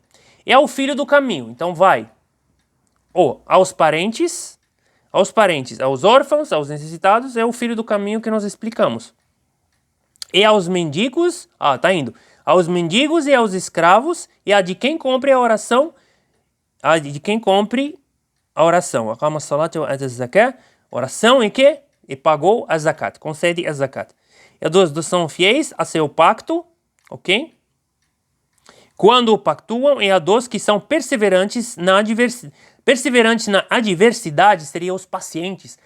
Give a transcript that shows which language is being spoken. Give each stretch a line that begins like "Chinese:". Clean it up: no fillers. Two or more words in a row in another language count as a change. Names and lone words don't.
Portuguese: E ao filho do caminho, então vai. Aos parentes, aos órfãos, aos necessitados, é o filho do caminho que nós explicamos. E aos mendigos, tá indo. Aos mendigos e aos escravos, e a de quem cumpre a oração,
Arabic: أقام الصلاة وآتى الزكاة,
Portuguese: oração em que? E pagou a zakat, concede a zakat. E a dos são fiéis a seu pacto, ok? Quando pactuam, e a dos que são perseverantes na adversidade, seriam os pacientes.